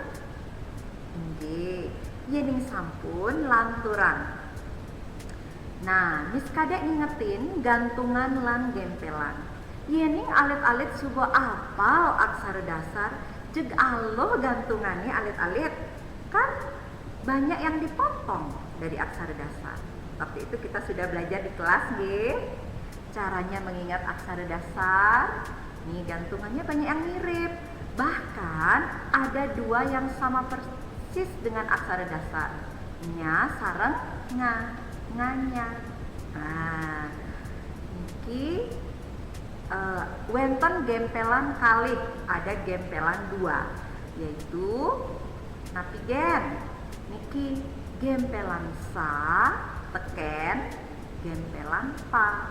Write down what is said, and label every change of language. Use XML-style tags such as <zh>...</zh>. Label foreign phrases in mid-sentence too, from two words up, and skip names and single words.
<ban>Nggih, yening sampun lanturan. Nah, Miss kadek ngingetin gantungan lan gempelan. Yening alit-alit sugo apal aksara dasar, jeg aloh gantungannya alit-alit.</ban> <id>Kan banyak yang dipotong dari aksara dasar. Waktu itu kita sudah belajar di kelas, nggih. Caranya mengingat aksara dasar. Nih gantungannya banyak yang mirip. Bahkan ada dua yang sama persis dengan aksara dasar.</id> <ban>Nya sareng nganya. Nah, iki wenten gempelan kalih,</ban> <id>ada gempelan dua, yaitu napigen.</id> <ban>Niki gempelan sa teken gempelan pa.</ban>